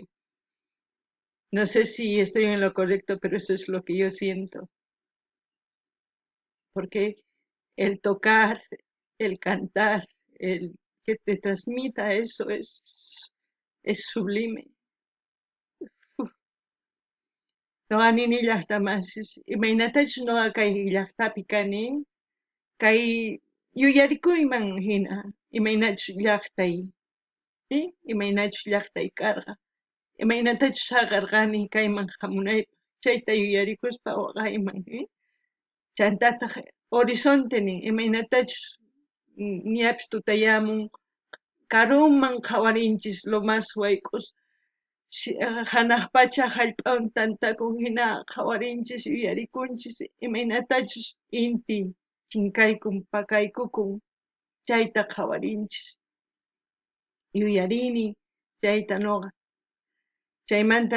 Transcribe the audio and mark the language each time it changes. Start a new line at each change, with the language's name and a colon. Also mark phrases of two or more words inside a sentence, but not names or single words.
Spanish: No sé si estoy en lo correcto, pero eso es lo que yo siento, porque el tocar, el cantar, el que te transmita eso es sublime.
Quechua: No anini llaqtaman, imaynatachu nuqa kay llaqtapi kani, kay yuyarikuyman hina, imaynachu llaqtay, ¿sí? Imaynachu llaqtay karqa, imaynatachu saqarqani kayman hamunaypaq, chayta yuyarikuspa waqayman, chantataq horizonte nin imaynatachus ñapish tutayamun karuman qhawarinchis
Spanish: lo más
Quechua: wayk'us hanaq pacha hallp'awan tantakun hina qhawarinchis yuyarikunchis imaynatachus inti chinkaykun pakaykukun chayta qhawarinchis yuyarini chayta nuqa chaymanta